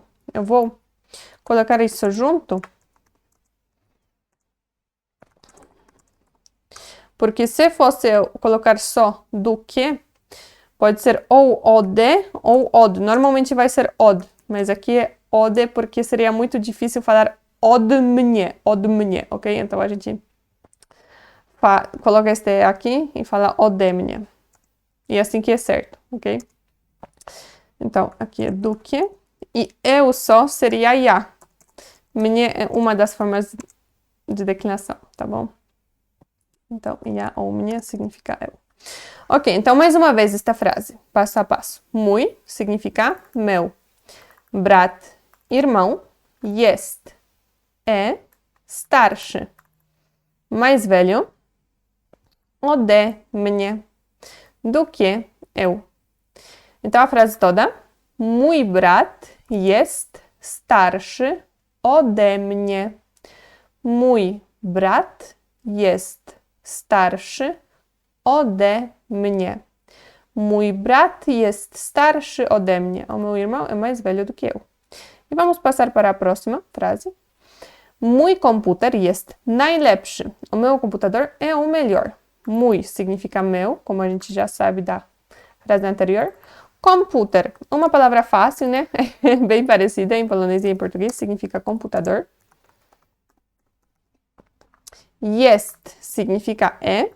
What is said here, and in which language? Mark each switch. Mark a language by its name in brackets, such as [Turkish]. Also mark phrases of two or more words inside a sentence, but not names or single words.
[Portuguese] Eu vou colocar isso junto, porque se fosse eu colocar só do que, pode ser ou ode ou od. Normalmente vai ser od, mas aqui é ode porque seria muito difícil falar [Polish] od mnie, [Portuguese] ok? Então a gente coloca este aqui e fala [Polish] ode mnie. [Portuguese] E assim que é certo, ok? Então, aqui é do que. E eu só seria ja. Mnie é uma das formas de declinação, tá bom? Então, ja ou mnie significa eu. Ok, então mais uma vez esta frase, passo a passo. Mój significa meu. Brat, irmão. Jest, é. Starszy, mais velho. [Polish] Ode mnie, [Portuguese] do que eu. Então a frase toda. [Polish] Mój brat jest starszy ode mnie. Mój brat jest starszy ode mnie. Mój brat jest starszy ode mnie. [Portuguese] O meu irmão é mais velho do que eu. E vamos passar para a próxima frase. [Polish] Mój komputer jest najlepszy. [Portuguese] O meu computador é o melhor. Mój significa meu, como a gente já sabe da frase anterior. Computer, uma palavra fácil, né? Bem parecida em polonês e em português, significa computador. Jest significa é.